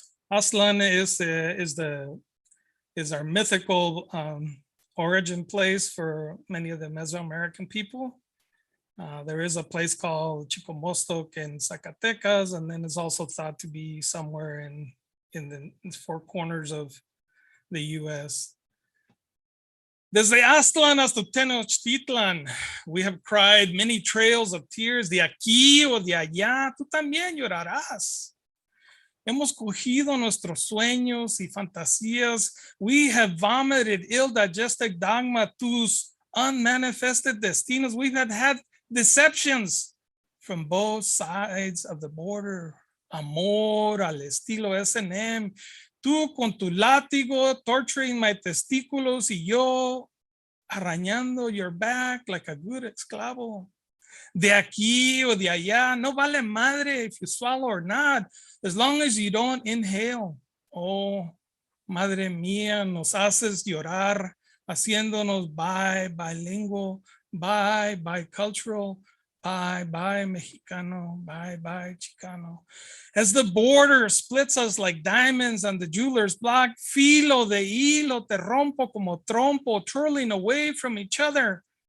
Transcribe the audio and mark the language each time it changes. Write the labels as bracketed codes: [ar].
[en] Aztlan is our mythical origin place for many of the Mesoamerican people. There is a place called Chicomostoc in Zacatecas, and then it's also thought to be somewhere in the four corners of the US. [es] Desde Aztlan hasta Tenochtitlan, [en] we have cried many trails of tears, [es] de aquí o de allá, tú también llorarás. Hemos cogido nuestros sueños y fantasías. [en] We have vomited ill-digested dogma, [es] tus [en] unmanifested destinos. We have had deceptions from both sides of the border. [es] Amor al estilo S&M. Tú con tu látigo [en] torturing my [es] testículos y yo arañando [en] your back like a good [es] esclavo. De aquí o de allá, no vale madre [en] if you swallow or not, as long as you don't inhale. [es] Oh, madre mía, nos haces llorar, haciéndonos [en] bilingual, bicultural, [es] bye Mexicano, bye Chicano. [en] As the border splits us like diamonds on the jeweler's block, [es] filo de hilo te rompo como trompo, [en] twirling away from each other.